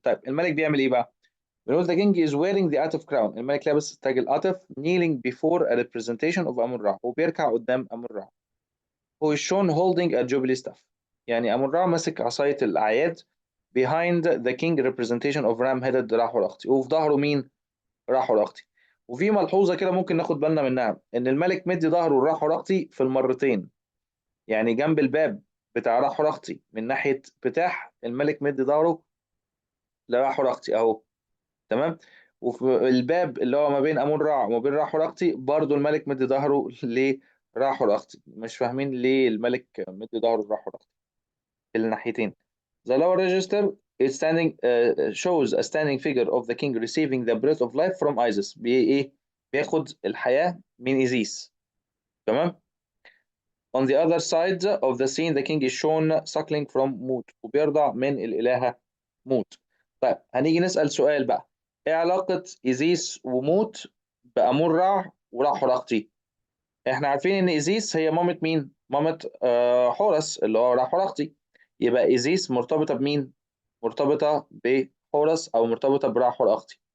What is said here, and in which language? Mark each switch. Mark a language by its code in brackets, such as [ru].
[ar] طيب الملك بيعمل ايه بقى؟ بنقول [en] the king is wearing the Atif crown. [ar] الملك لابس تاج العاطف [en] kneeling before a representation of [ar] امون را، وبيركع قدام امون را. [en] who is shown holding a jubilee staff. [ar] يعني امون را ماسك عصاية الاعياد [en] behind the king representation of ram headed [ar] را حور اختي، وفي ظهره مين؟ را حور اختي. وفي ملحوظة كده ممكن ناخد بالنا منها، ان الملك مدي ظهره لرا حور اختي في المرتين. يعني جنب الباب بتاع راح رختي من ناحية بتاح، الملك مدي ظهره لراح رختي اهو. تمام. وفي الباب اللي هو ما بين امون رع وما بين راح رختي برضو الملك مدي ظهره لراح رختي. مش فاهمين ليه الملك مدي ظهره لراح رختي في الناحيتين. [en] The lower register is standing shows a standing figure of the king receiving the breath of life from Isis. [ar] ايه؟ بياخد الحياة من إيزيس. تمام. [en] On the other side of the scene the king is shown suckling from Mut, [ar] وبيرضع من الإلهة موت. طيب هنيجي نسأل سؤال بقى، ايه علاقة إيزيس وموت بأمون رع ورع حرقتي؟ احنا عارفين ان إيزيس هي مامة مين؟ مامة حورس اللي هو رع حرقتي. يبقى إيزيس مرتبطة بمين؟ مرتبطة بحورس او مرتبطة برع حرقتي.